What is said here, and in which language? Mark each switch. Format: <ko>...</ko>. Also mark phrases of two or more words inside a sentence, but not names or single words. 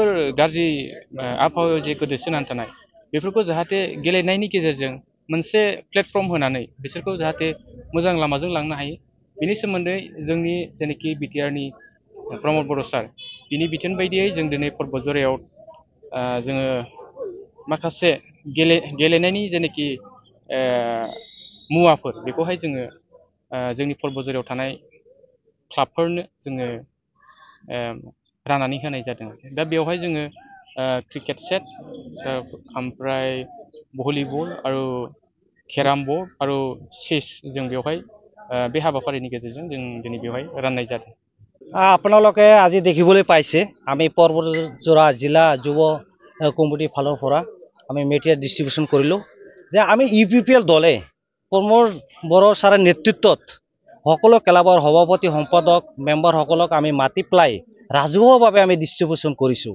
<brx>गाज्रि आबहावायाव जे गोदोसोनानै थानाय बेफोरखौ जाहाथे गेलेनायनि गेजेरजों मोनसे प्लेटफर्म होनानै बिसोरखौ जाहाथे मोजां लामाजों लांनो हायो बिनि सोमोन्दै जोंनि जेनोखि बिटिआरनि प्रमद बर' सार बिनि बिथोन बायदियै जों दिनै पर्बतझरायाव जोङो माखासे गेलेनायनि जेनोखि मुवाफोर बेखौहाय जोङो जोंनि पर्बतझरायाव थानाय क्लाबफोरनो जोङो राननानै होनाय जादों। दा बेवहाय जोङो</brx> <en>cricket set</en> <brx>ओमफ्राय भलिबल आरो</brx> <en>carrom board</en> <brx>आरो चेस जों बेवहाय बे हाबाफारिनि गेजेरजों जों दिनै बेवहाय राननाय जादों।</brx> <as>আপোনালোকে আজি দেখিবলৈ পাইছে আমি পৰ্বতজোৰা জিলা যুৱ কমিটিৰ ফালৰ পৰা আমি</as> <en>material distribution</en> <as>কৰিলোঁ যে আমি UPPL দলে প্ৰমোদ বড়ো ছাৰৰ নেতৃত্বত সকলো ক্লাবৰ সভাপতি সম্পাদক মেম্বাৰসকলক আমি মাতি পেলাই ৰাজহুৱাভাৱে আমি ডিষ্ট্ৰিবিউশ্যন কৰিছোঁ।</as>